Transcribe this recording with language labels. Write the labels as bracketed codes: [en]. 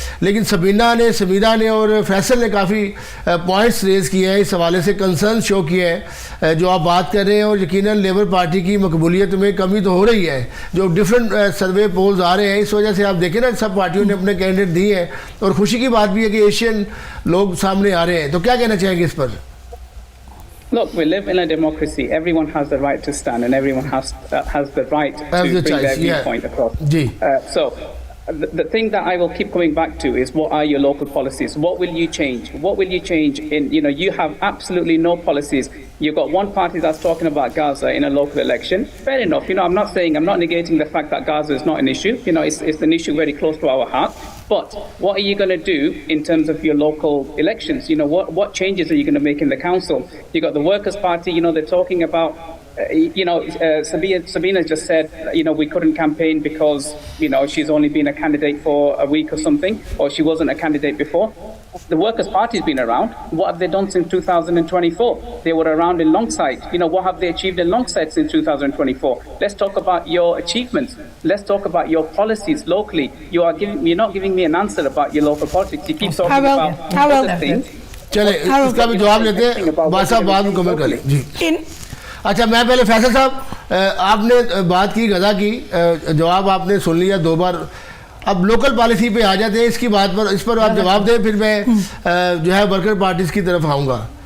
[ur] لیکن سبینہ نے, سمیرہ نے اور فیصل نے کافی پوائنٹس ریز کیے ہیں, اس حوالے سے کنسرن شو کیے ہیں جو آپ بات کر رہے ہیں. اور یقیناً لیبر پارٹی کی مقبولیت میں کمی تو ہو رہی ہے. جو ڈفرینٹ سروے پولز آ رہے ہیں اس وجہ سے آپ دیکھیں نا, سب پارٹیوں نے اپنے کینڈیڈیٹ دیے ہیں. اور خوشی کی بات بھی ہے کہ ایشین لوگ سامنے آ رہے ہیں. تو کیا کہنا چاہیں گے اس پر؟ [en] Look, we live in a democracy. Everyone has the right to stand, and everyone has the right to bring their viewpoint across. So, the thing that I will keep coming back to is, what are your local policies? What will you change? What will you change in? You have absolutely no policies. You've got one party that's talking about Gaza in a local election. Fair enough. I'm not negating the fact that Gaza is not an issue. It's an issue very close to our heart. But what are you going to do in terms of your local elections? What changes are you going to make in the council? You got the Workers' Party. They're talking about. Sabina just said, we couldn't campaign because, she's only been a candidate for a week or something, or she wasn't a candidate before. The Workers' Party's been around. What have they done since 2024? They were around in Longside. What have they achieved in Longside since 2024? Let's talk about your achievements. Let's talk about your policies locally. You're not giving me an answer about your local politics. You keep talking about other things. [ur] چلے اس کا بھی جواب لیتے ہیں. بادشاہ بعد مکمل کر لیں. جی اچھا, میں پہلے فیصل صاحب, آپ نے بات کی غزہ کی, جواب آپ نے سن لیا 2 بار. اب لوکل پالیسی پہ آ جاتے ہیں, اس کی بات پر, اس پر آپ جواب دیں, پھر میں جو ہے ورکر پارٹیز کی طرف آؤں گا.